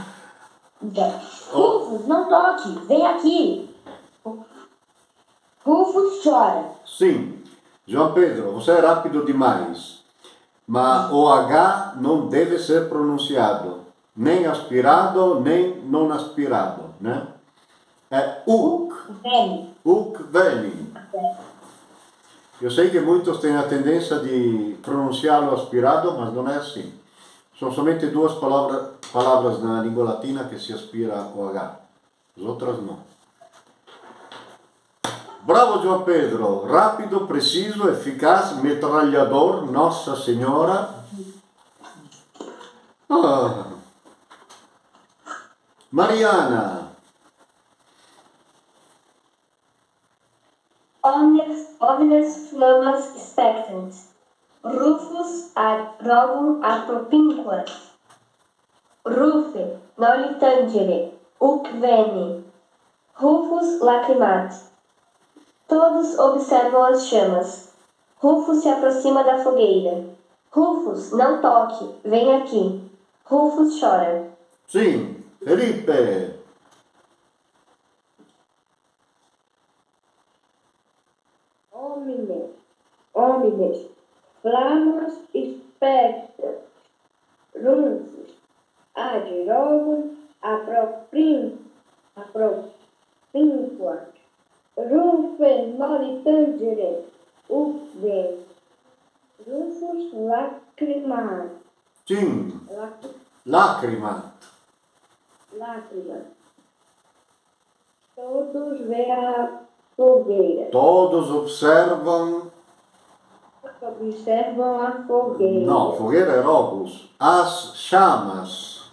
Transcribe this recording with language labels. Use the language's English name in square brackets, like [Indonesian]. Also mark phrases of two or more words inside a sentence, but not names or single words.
[Portuguese] Então, Rufus, não toque, vem aqui. Rufus chora. Sim. João Pedro, você é rápido demais. Mas o H não deve ser pronunciado. Nem aspirado, nem não aspirado, né? É uc. [Latin] Veni. Uc veni. [Portuguese] Eu sei que muitos têm a tendência de pronunciá-lo aspirado, mas não é assim. São somente duas palavras na língua latina que se aspira o H. As outras não. Bravo João Pedro, rápido, preciso, eficaz, metralhador, Nossa Senhora. Mariana. [Latin] Omnes flammas spectant, Rufus ad rogum appropinquant. Rufe noli tangere, huc veni, Rufus lacrimat. [Portuguese] Todos observam as chamas. Rufus se aproxima da fogueira. Rufus, não toque, vem aqui. Rufus chora. Sim, Felipe. [Latin] Omnes flammas spectant, Rufus ad rogum appropinquant. Rufe noli tangere, huc veni, Rufus lacrimat. [Portuguese] Sim, lacrimat. Todos veem a fogueira. Todos observam. Observam a fogueira. Não, fogueira é rogos. As chamas.